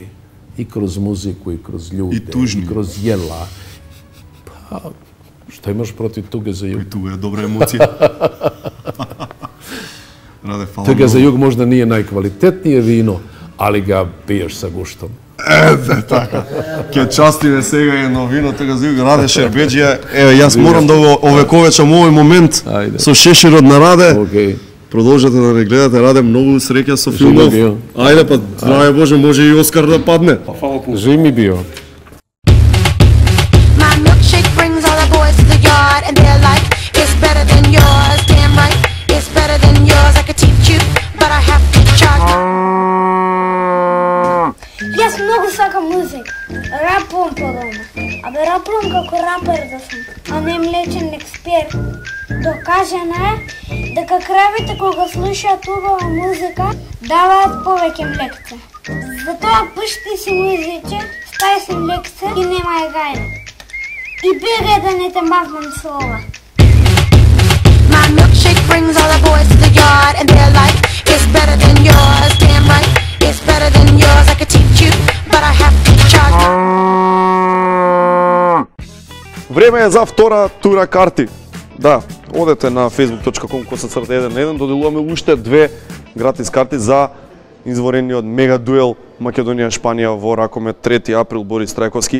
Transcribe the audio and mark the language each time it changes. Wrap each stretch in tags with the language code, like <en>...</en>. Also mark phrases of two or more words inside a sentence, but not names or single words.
<sr>I kroz muziku, i kroz ljude, i kroz jela. Pa, šta imaš protiv tuge za jug? Tuga je dobra emocija. Tuga za jug možda nije najkvalitetnije vino, ali ga piješ sa guštom.</sr> <mk>Така. Ке частиме сега едно вино, туга за југ, Раде Шербеџија. Еве, јас морам да го овековечам овој момент со шеширот на Раде. Продолжете да не гледате, Раде, многу среќа со филмов. Ајде, па, здраве Боже, може и Оскар да падне.</mk> <sr>Жив ми био.</sr> <en>My milkshake brings all the boys to the yard and they're like, it's better than yours, damn right, it's better than yours, I could teach you, but I have to charge.</en> <mk>Јас многу сакам музика. Рапувам по дома. Абе рапувам како рапер да сум, а не млечен експерт. Докажано е дека кравите кога слушаат убава музика даваат повеќе млекце. Затоа пушти си музиче, стај си млекце и немај гајле. И бегај да не те махнам со ова.</mk> <en>My milkshake brings all the boys to the yard and they're like, it's better than yours, damn right, it's better than yours, I could teach you, but I have to charge.</en> <mk>Време е за втора тура карти. Да, одете на facebook.com/1 доделуваме уште 2 гратис карти за изворениот мега дуел Македонија-Шпанија во Ракомет 3 април Борис Трајковски.</mk>